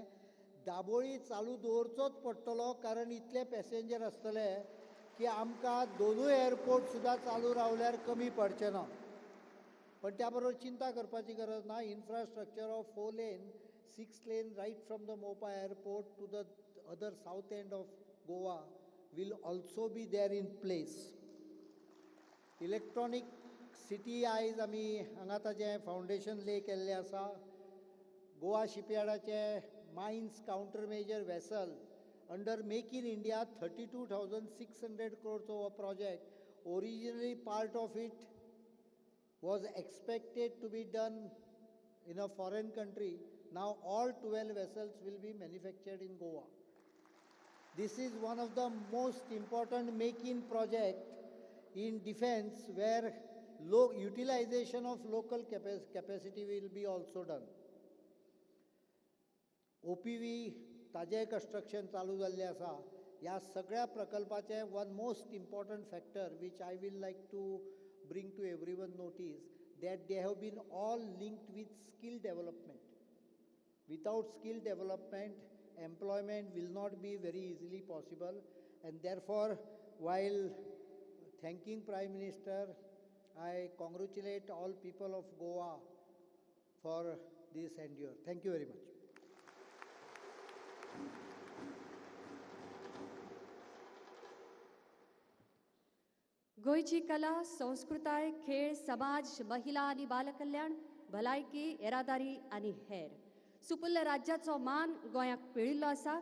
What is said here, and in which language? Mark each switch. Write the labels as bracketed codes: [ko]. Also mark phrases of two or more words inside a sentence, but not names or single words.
[kok] दाबोळी चालू दवरचोच पडटलो कारण इतले पॅसेंजर आसतले की आमकां दोनूय एअरपोर्ट सुद्दां चालू रावल्यार कमी पडचे ना. पण त्या बरोबर चिंता करपाची गरज ना. [en] Infrastructure of 4 lane 6 lane right from the Mopa airport to the other south end of Goa will also be there in place. electronic city [kok] आयज आमी हांगा ताजें [en] foundation lay [kok] केल्लें आसा. [en] गोवा शिपयार्डाचे mines counter measure vessel under मेक इन इंडिया 32,600 crores हो प्रोजेक्ट. originally part of it was expected to be done in a foreign country. Now all 12 vessels will be manufactured in Goa. This is one of the most important make-in project in defense where low utilization of local capacity will be also done. [kok] OPV ताजे construction चालू जाल्लें आसा. ह्या सगळ्या प्रकल्पाचे [en] one most important factor which I will like to bring to everyone notice that they have been all linked with skill development. Without skill development, employment will not be very easily possible, and therefore while thanking Prime Minister, I congratulate all people of Goa for this endeavor. Thank you very much. [kok] गोयची कला, संस्कृताय, खेळ, समाज, महिला आणि बालकल्याण, भलायकी, येरादारी आणि हेर सुपुल्ल्या राज्याचो मान गोंयाक पिळिल्लो आसा.